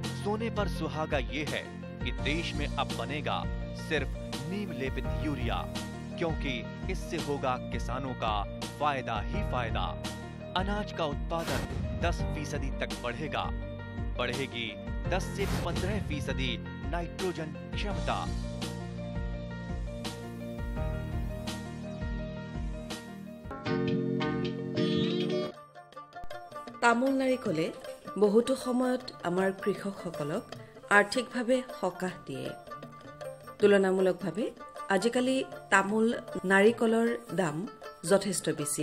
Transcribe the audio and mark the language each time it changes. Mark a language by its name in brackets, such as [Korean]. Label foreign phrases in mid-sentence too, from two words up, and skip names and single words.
[Hindi] सोने पर सुहागा ये है कि देश में अब बनेगा सिर्फ नीम लेपित यूरिया, क्योंकि इससे होगा किसानों का फायदा ही फायदा। अनाज का उत्पादन 10% तक बढ़ेगा। बढ़ेगी 10 से 15% नाइट्रोजन क्षमता। [Assamese] তামোল নাৰিকলে বহুতো সময়ত আমাৰ কৃষকসকলক আৰ্থিকভাৱে সকাহ দিয়ে। তুলনামূলকভাৱে আজিকালি তামোল নাৰিকলৰ দাম যথেষ্ট বেছি।